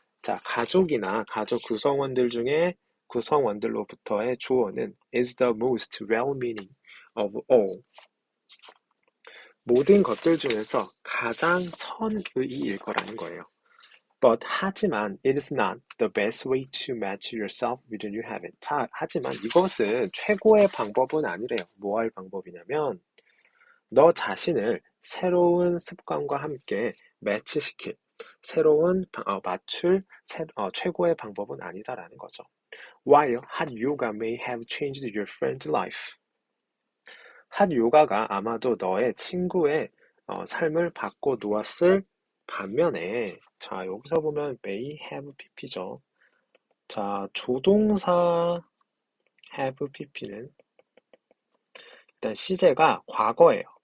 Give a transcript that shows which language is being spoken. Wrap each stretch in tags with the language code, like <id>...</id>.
<ko>자, 가족이나 가족 구성원들 중에 구성원들로부터의 조언은</ko> <en>is the most well-meaning of all.</en> <ko>모든 것들 중에서 가장 선의일 거라는 거예요.</ko> <en>But</en> <ko>하지만</ko> <en>it is not the best way to match yourself with a new habit.</en> <ko>자, 하지만 이것은 최고의 방법은 아니래요. 뭐 할 방법이냐면 너 자신을 새로운 습관과 함께 매치시킬 맞출 최고의 방법은 아니다라는 거죠.</ko> <en>While hot yoga may have changed your friend's life.</en> <ko>핫 요가가 아마도 너의 친구의 삶을 바꿔 놓았을 반면에 자 여기서 보면</ko> <en>may have pp</en> <ko>죠. 자 조동사 have pp는 일단 시제가 과거예요.</ko>